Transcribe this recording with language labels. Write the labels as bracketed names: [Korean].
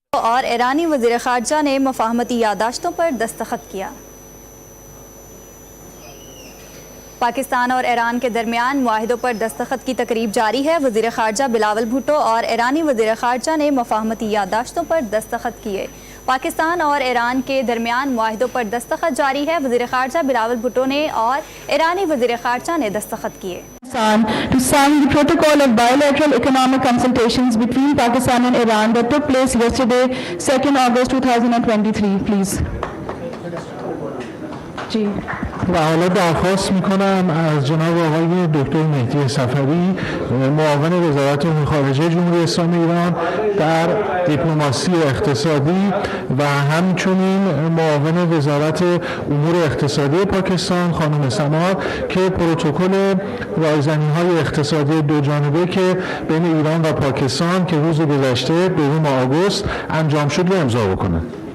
[Urdu] اور ایرانی وزیر خارجہ نے مفاہمتی یادداشتوں پر دستخط کیا۔ پاکستان اور ایران کے درمیان معاہدوں پر دستخط کی تقریب جاری ہے۔ وزیر خارجہ بلاول بھٹو اور ایرانی وزیر خارجہ نے مفاہمتی یادداشتوں پر دستخط کیے۔ پاکستان اور ایران کے درمیان معاہدوں پر دستخط جاری ہے۔ وزیر خارجہ بلاول بھٹو نے اور ایرانی وزیر خارجہ نے دستخط کیے۔ [English] To sign the protocol of bilateral economic consultations between Pakistan and Iran that took place yesterday, 2nd August 2023, please. جی [Persian] و حالا درخواست میکنم از جناب آقای دکتر مهدی صفوی معاون وزارت خارجه جمهوری اسلامی ایران در دیپلماسی اقتصادی و همچنین معاون وزارت امور اقتصادی پاکستان خانم سمار که پروتکل رایزنی‌های اقتصادی دو جانبه که بین ایران و پاکستان که روز گذشته 2 آگوست انجام شد رو امضا بکنند.